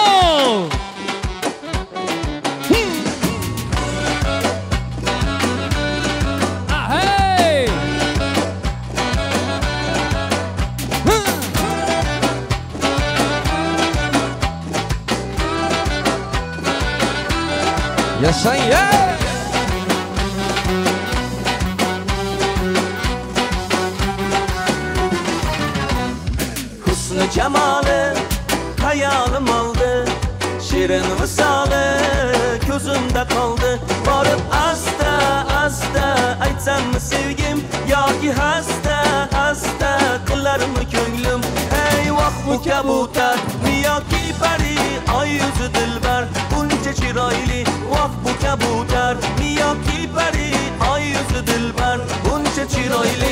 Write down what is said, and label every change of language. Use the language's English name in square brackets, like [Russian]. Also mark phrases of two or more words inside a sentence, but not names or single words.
[English] Ah, hey. Yes, I am. [Uzbek] Husnu cemalı hayalim aldı. Şirin vısalı gözümde kaldı. Varıp asta asta aytsam mı sevgim, yoki hasta hasta kılar mı gönlüm? Hey vah bu kabutar mi yoki pari, ay yüzü dilber bunca çirayli. Vah bu kabutar mi yoki pari, ay yüzü dilber bunca çirayli.